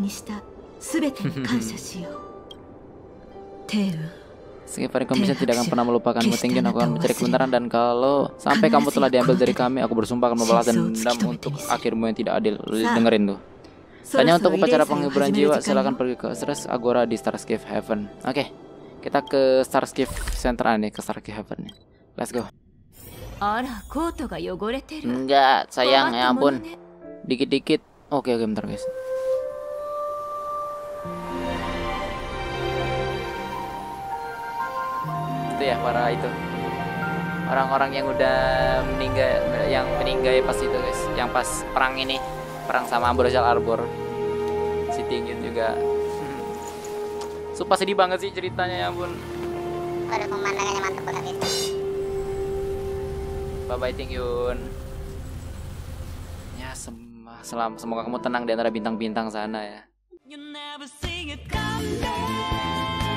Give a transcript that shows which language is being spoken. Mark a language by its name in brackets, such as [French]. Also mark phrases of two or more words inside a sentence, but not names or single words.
[Indonesian] Sekipari komisi tidak akan pernah melupakanmu Tingyun. Aku akan mencari kebenaran, dan kalau sampai kamu telah diambil dari kami, aku bersumpah akan membalas dendam untuk akhirmu yang tidak adil. Dengerin tuh. Tanya untuk upacara penghiburan jiwa, silakan pergi ke Stress Agora di Star Skiff Heaven. Oke. Kita ke Starship Center nih, ke Starship Haven nih. [English] Let's go. [Japanese] あら、コートが汚れてる。 [Indonesian] Enggak, sayang, ya [Japanese] 困ったもの [Indonesian] ampun. [Japanese] ね。 [Indonesian] Dikit-dikit. Oke, bentar guys. Itu ya para itu. Orang-orang yang udah meninggal pas itu guys, yang pas perang ini, perang sama Ambrosial Arbor. Si Tingin juga. Sumpah sedih banget sih ceritanya, ya ampun. Waduh, pemandangannya mantap banget itu. [English] Bye bye Tingyun. [Indonesian] Ya semoga kamu tenang di antara bintang-bintang sana ya. [English] You never see it come down.